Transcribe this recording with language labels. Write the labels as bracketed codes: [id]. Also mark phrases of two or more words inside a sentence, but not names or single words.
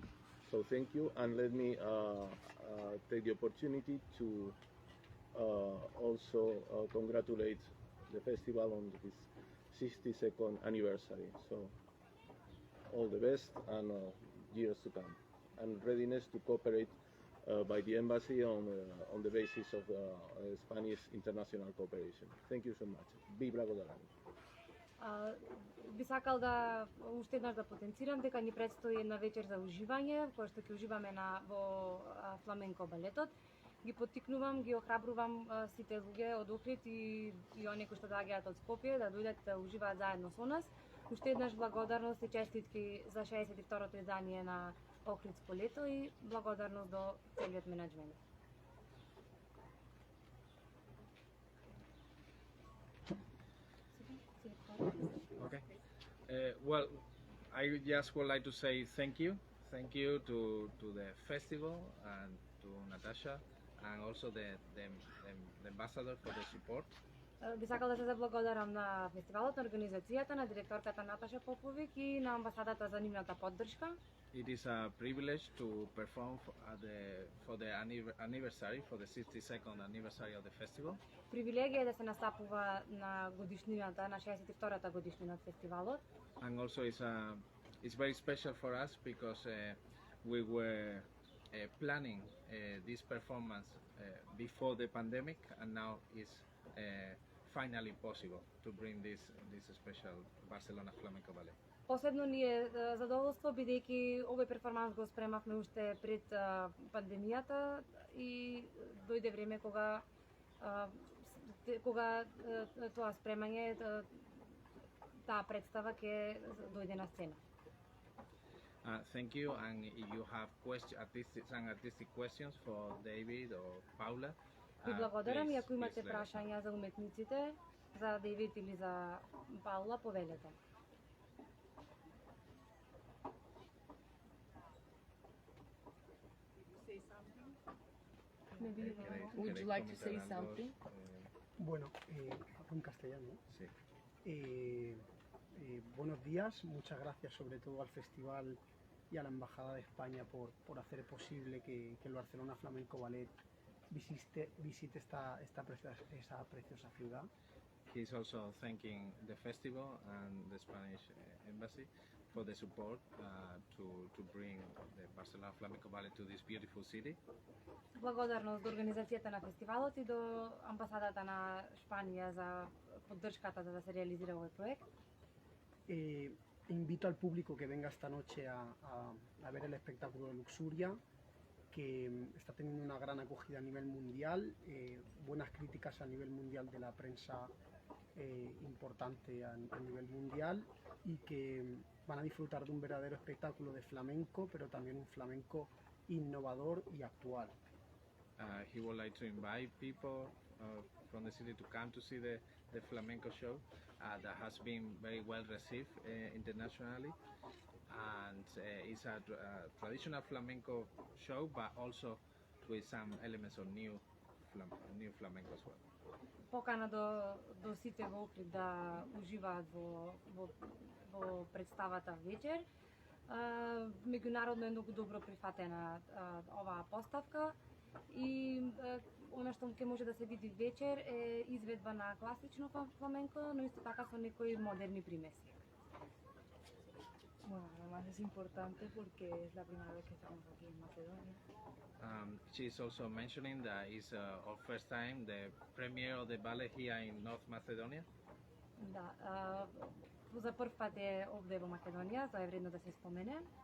[en] So thank you, and let me take the opportunity to also congratulate the festival on its 62nd anniversary. So all the best and years to come, and readiness to cooperate by the embassy on the basis of Spanish international cooperation. Thank you so much. [mk] Be благодарен. Би сакал да уште еднаш да потенцирам дека ни предстои една вечер за уживање, која што ќе уживаме во фламенко балетот. Ги поттикнувам, ги охрабрувам сите луѓе од Охрид и оние кои што доаѓаат од Скопје да дојдат да уживаат заедно со нас. Уште еднаш благодарност и честитки за 62-то издание на Охридско лето и благодарност до целиот менеджмент. [en] Okay. Well, I just would like to say thank you. Thank you to the festival and to Natasha and also the ambassador for the support. [mk] Би сакал да се заблагодарам на фестивалот, на организацијата, на директорката Наташа Поповик и на амбасадата за нивната поддршка. [en] It is a privilege to perform for the anniversary, for the 62nd anniversary of the festival. [mk] Привилегија е да се настапува на годишнината, на 62-та годишнина од фестивалот. [en] And also it's very special for us because we were planning this performance before the pandemic, and now it's finally possible to bring this special Barcelona Flamenco Ballet. [mk] Посебно ни е задоволство бидејќи овој перформанс го спремавме уште пред пандемијата и дојде време кога тоа спремање, таа представа ќе дојде на сцена. [en] Thank you, and if you have artistic questions for David or Paula, [mk] Ви благодарам и ако имате [en] please let us know. [mk] прашања за уметниците, за Дейвид или за Паула, повелете. [en] Maybe would [es] ¿Queréis [en] you like to say [es] comentar algo? [en] something? [es] Bueno, en castellano. Sí. Buenos días, muchas gracias sobre todo al festival y a la Embajada de España por hacer posible que el Barcelona Flamenco Ballet visite esa preciosa ciudad. [en] He's also thanking the festival and the Spanish embassy for the support to bring the Barcelona Flamenco Ballet to this beautiful city. [mk] Благодарност до организацијата на фестивалот и до амбасадата на Шпанија за поддршката за да се реализира овој проект. [es] Invito al público que venga esta noche a ver el espectáculo de Luxuria, que está teniendo una gran acogida a nivel mundial, buenas críticas a nivel mundial de la prensa importante a nivel mundial, y que van a disfrutar de un verdadero espectáculo de flamenco, pero también un flamenco innovador y actual. [en] He would like to invite people from the city to come to see the flamenco show that has been very well received internationally. And it's a traditional flamenco show, but also with some elements of new flamenco as well. [mk] Покана до сите во Охрид да уживаат во представата вечер. Меѓународно е многу добро прифатена оваа поставка и она што ќе може да се види вечер е изведба на класично фламенко, но исто така со некои модерни примеси. [es] Bueno, además es importante porque es la primera vez que estamos aquí en Macedonia. [en] She's also mentioning that it's our first time the premiere of the ballet here in North Macedonia. [mk] Да, за прв пат е овде во Македонија, тоа е вредно да се спомене.